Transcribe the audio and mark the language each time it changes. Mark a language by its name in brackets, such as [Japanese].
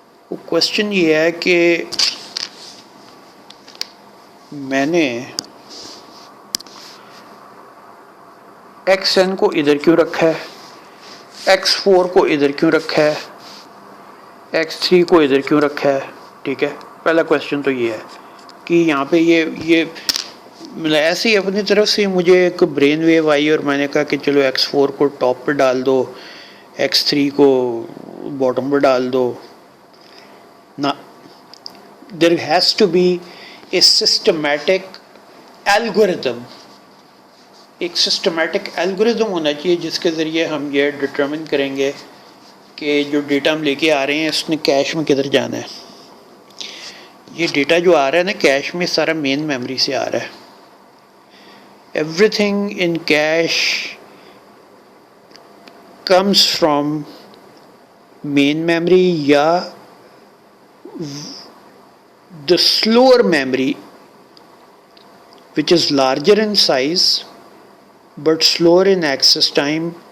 [Urdu] وہ کوشچن یہ ہے کہ میں نے XN کو ادھر کیوں رکھا ہے, X4 کو ادھر کیوں رکھا ہے, X3 کو ادھر کیوں رکھا ہے. ٹھیک ہے, پہلا کوشچن تو یہ ہے کہ یہاں پہ یہ ایسے ہی اپنی طرف سے مجھے ایک برین ویو آئی اور میں نے کہا کہ چلو X4 کو ٹاپ پہ ڈال دو, X3 کو باٹم پہ ڈال دو. [English] نہ, there has to be a systematic algorithm. [Urdu] ایک سسٹمیٹک الگوریزم ہونا چاہیے جس کے ذریعے ہم یہ ڈٹرمن کریں گے کہ جو ڈیٹا ہم لے کے آ رہے ہیں اس نے کیش میں کدھر جانا ہے. یہ ڈیٹا جو آ رہا ہے نا کیش میں سارا مین میموری سے آ رہا ہے. [English] Everything in cache comes from main memory یا the slower memory which is larger in size but slower in access time.